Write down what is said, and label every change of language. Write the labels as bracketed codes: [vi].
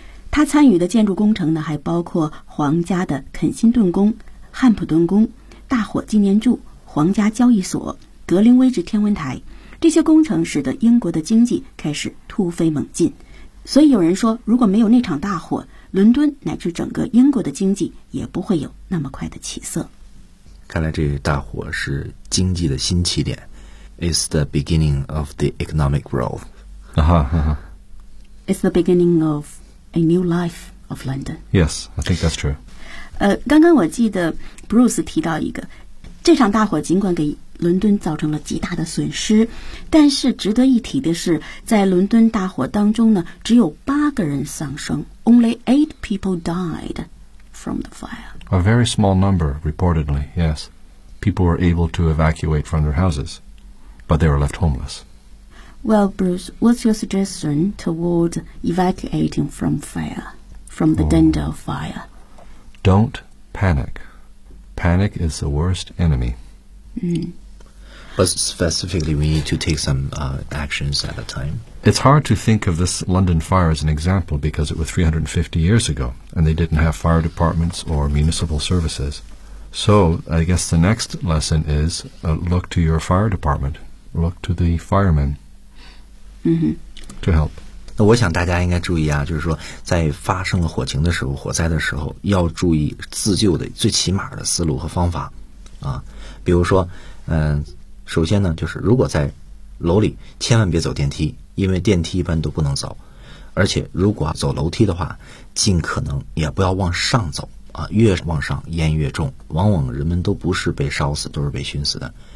[zh] 他参与的建筑工程呢，还包括皇家的肯辛顿宫、汉普顿宫、大火纪念柱、皇家交易所、格林威治天文台，这些工程使得英国的经济开始突飞猛进。所以有人说，如果没有那场大火，伦敦乃至整个英国的经济也不会有那么快的起色。看来这大火是经济的新起点。 [en] It's the beginning of the economic growth. It's the beginning of a new life of London. Yes, I think that's true. [zh] 刚刚我记得 Bruce 提到一个，这场大火尽管给伦敦造成了极大的损失，但是值得一提的是，在伦敦大火当中呢，只有八个人丧生 ， [en] Only eight people died from the fire. A very small number, reportedly, yes. People were able to evacuate from their houses, but they were left homeless. Well, Bruce, what's your suggestion towards evacuating from fire, from the danger of fire? Don't panic. Panic is the worst enemy. But specifically, we need to take some actions at a time. It's hard to think of this London fire as an example because it was 350 years ago and they didn't have fire departments or municipal services. So I guess the next lesson is、look to your fire department. Look to the firemen、to help. [zh] 那我想大家应该注意啊，就是说在发生火情的时候，火灾的时候，要注意自救的最起码的思路和方法啊。比如说首先呢，就是如果在楼里千万别走电梯，因为电梯一般都不能走，而且如果走楼梯的话，尽可能也不要往上走啊，越往上烟越重，往往人们都不是被烧死，都是被熏死的。